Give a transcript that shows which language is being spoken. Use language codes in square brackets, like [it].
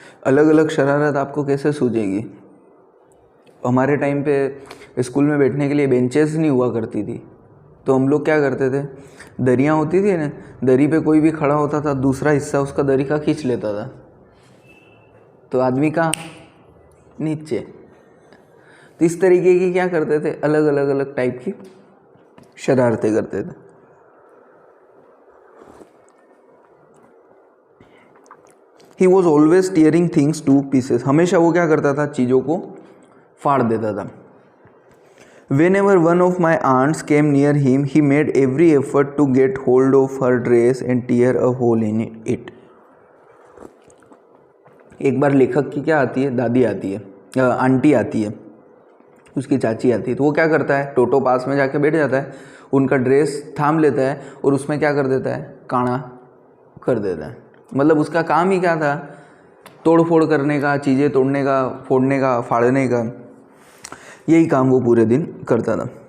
[hi] अलग अलग शरारत आपको कैसे सूझेगी. हमारे टाइम पे स्कूल में बैठने के लिए बेंचेस नहीं हुआ करती थी, तो हम लोग क्या करते थे, दरियाँ होती थी ना, दरी पे कोई भी खड़ा होता था, दूसरा हिस्सा उसका दरी का खींच लेता था, तो आदमी का नीचे. तो इस तरीके की क्या करते थे, अलग अलग अलग टाइप की शरारतें करते थे. [en] He was always tearing things to pieces. [hi] हमेशा वो क्या करता था, चीज़ों को फाड़ देता था. [en] Whenever one of my aunts came near him, he made every effort to get hold of her dress and tear a hole in it. [hi] एक बार लेखक की क्या आती है, दादी आती है, आंटी आती है, उसकी चाची आती है, तो वो क्या करता है, टोटो पास में जाके बैठ जाता है, उनका ड्रेस थाम लेता है और उसमें क्या कर देता है, काना कर देता है. मतलब उसका काम ही क्या था, तोड़ फोड़ करने का, चीज़ें तोड़ने का, फोड़ने का, फाड़ने का, यही काम वो पूरे दिन करता था.